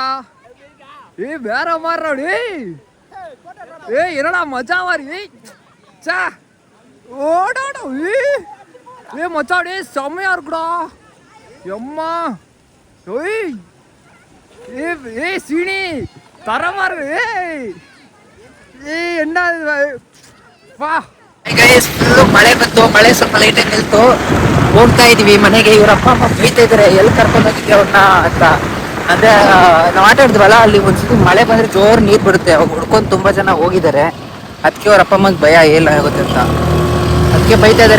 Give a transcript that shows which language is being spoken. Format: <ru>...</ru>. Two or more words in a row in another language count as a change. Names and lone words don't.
<ta>வேற மாதிரி என்னடா மச்சா மாதிரி ஓடாடா. மச்சா செம்மையா இருக்குடா. எம்மா சீனி தரமா இருக்கு. என்ன வா.</ta> <kn>ಮಳೆ ಬಂತು, ಮಳೆ ಸ್ವಲ್ಪ ಲೈಟಾಗಿ ನಿಲ್ತು. ಹೋಗ್ತಾ ಇದೀವಿ ಮನೆಗೆ. ಇವ್ರ ಅಪ್ಪ ಅಮ್ಮ ಬೈತಾ ಇದಾರೆ, ಎಲ್ಲಿ ಕರ್ಕೊಂಡು ಹೋಗಿದ್ದೆ ಅವ್ರನ್ನ ಅಂತ. ಅದೇ ನಾವು ಆಟ ಆಡಿದ್ವಲ್ಲ, ಅಲ್ಲಿ ಒಂದ್ಸತಿ ಮಳೆ ಬಂದ್ರೆ ಜೋರ್ ನೀರ್ ಬಿಡುತ್ತೆ. ಅವಾಗ ಹುಡ್ಕೊಂಡು ತುಂಬಾ ಜನ ಹೋಗಿದ್ದಾರೆ. ಅದಕ್ಕೆ ಅವ್ರ ಅಪ್ಪ ಅಮ್ಮಗೆ ಭಯ ಏನಾಗುತ್ತೆ ಅಂತ, ಅದಕ್ಕೆ ಬೈತಾ ಇದಾರೆ.</kn>